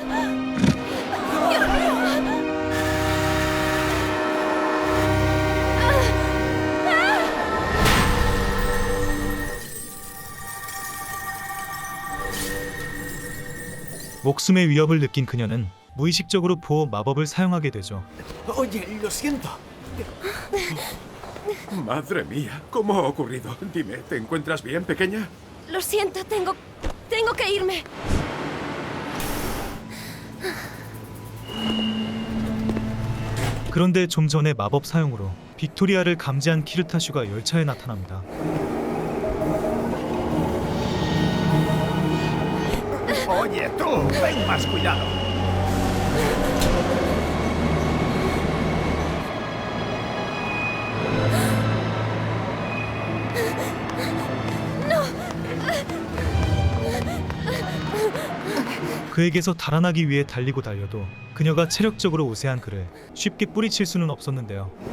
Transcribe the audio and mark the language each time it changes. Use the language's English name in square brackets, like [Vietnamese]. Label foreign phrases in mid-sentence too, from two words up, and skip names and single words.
[Korean] 목숨의 위협을 느낀 그녀는 무의식적으로 보호 마법을 사용하게 되죠. [Spanish] Oye, lo siento. Madre mía, ¿cómo ha ocurrido? Dime, ¿te encuentras bien, pequeña? Lo siento, tengo que irme. [Korean] 그런데 좀 전에 마법 사용으로 빅토리아를 감지한 키르타슈가 열차에 나타납니다. [Spanish] Oye, tú, ten más cuidado. [Korean] 그에게서 달아나기 위해 달리고 달려도 그녀가 체력적으로 우세한 그를 쉽게 뿌리칠 수는 없었는데요.